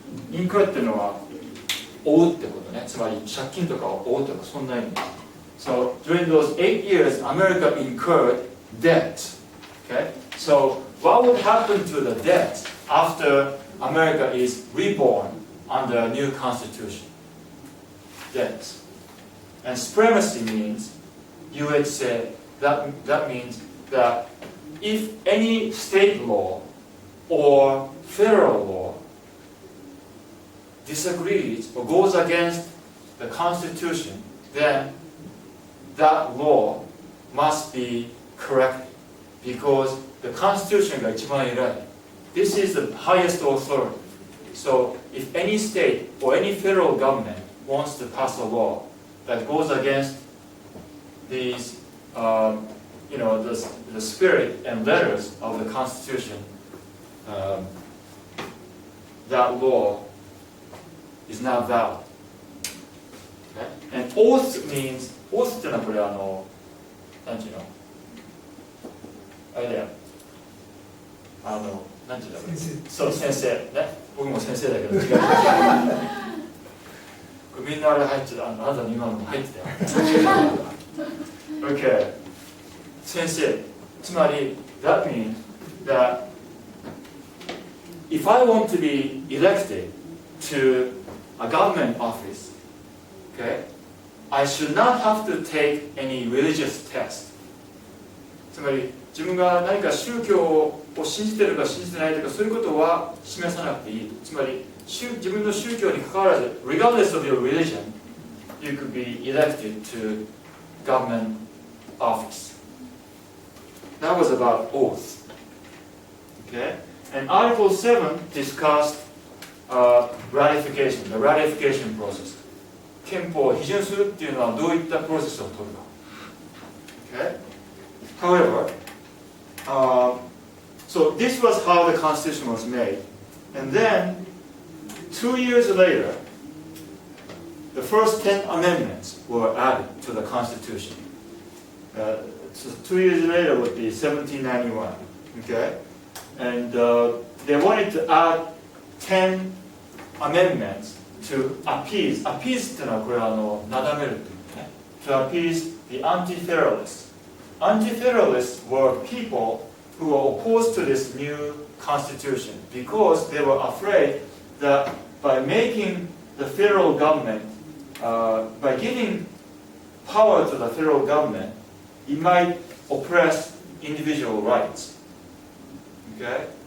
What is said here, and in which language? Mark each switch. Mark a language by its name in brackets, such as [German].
[Japanese] incur っていうのは負うってことね。つまり借金とかを負うとかそんな意味。 [English] So during those 8 years, America incurred debt Okay? So what would happen to the debt after America is reborn under a new constitution? Debts. And supremacy means, you would say, that means that if any state law or federal law disagrees or goes against the constitution, then that law must be corrected because the constitution [Japanese] が一番偉い. [English] This is the highest authority. So if any state or any federal government wants to pass a law that goes against these, the spirit and letters of the Constitution, that law is not valid. Okay? And oath means, [Japanese] oath ってのはこれなんていうのあれだよ。なんていうんだろう。そう、先生。ね。僕も先生だけど違う。これみんなあれ入ってた。あなたの今のも入ってたよ。 Okay. 先生。 [English] つまり、that means that if I want to be elected to a government office, okay, I should not have to take any religious test. [Japanese] つまり、自分が何か宗教を信じているか信じてないとかそういうことは示さなくていい。つまり自分の宗教に関わらず [English] regardless of your religion, you could be elected to government office. That was about oath. Okay? And Article 7 discussed ratification, the ratification process. [Japanese] 憲法を批准するっていうのはどういったプロセスを取るか。 [English] Okay? However, so this was how the Constitution was made. And then, 2 years later, the first 10 amendments were added to the Constitution. So 2 years later would be 1791. Okay? And they wanted to add 10 amendments to appease. [Japanese] Appease っていうのはこれなだめるっていうね。 [English] To appease the anti-federalists. Anti-federalists were people who were opposed to this new constitution because they were afraid that by making the federal government, by giving power to the federal government, it might oppress individual rights. Okay?